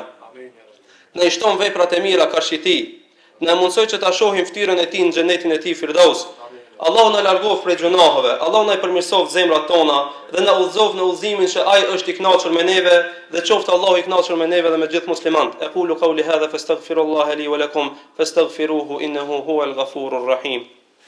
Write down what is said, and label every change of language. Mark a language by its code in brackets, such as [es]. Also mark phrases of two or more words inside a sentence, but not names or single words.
[sq] Na i shton veprat e mira karshi Tij. Na mundsoj që ta shohim fytyrën e Tij në xhenetin e Tij Firdaus. Allahu na largof prej gjunaheve, Allahu na i përmirësoft zemrat tona dhe na udhëzoft në udhëzimin që ai është i kënaqur me neve dhe qoftë Allahu i kënaqur me neve dhe me gjithë muslimanët. [ar] أقول قولي هذا فأستغفر الله لي ولكم فاستغفروه إنه هو الغفور الرحيم.